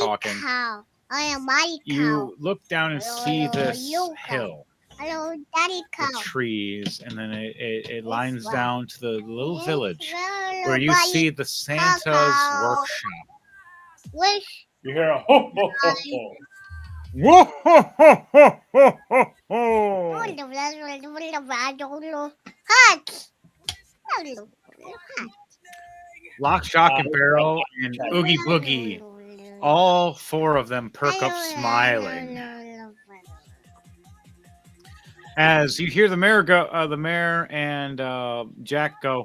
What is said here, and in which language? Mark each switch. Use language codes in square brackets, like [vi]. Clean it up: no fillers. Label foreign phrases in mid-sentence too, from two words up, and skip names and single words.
[en] we're talking. cow. I am my cow. You look down and see Hello, this you cow. hill Hello, daddy cow. with trees, and then it lines right. down to the little Yes, village hello, where you buddy. see the Santa's Cow. workshop. Wish You hear a ho ho ho ho. Whoa! Ho, ho, ho, ho, ho, ho. hot. Lock, Shock, and Barrel, and Oogie Boogie. All four of them perk up smiling as you hear the mayor and Jack go.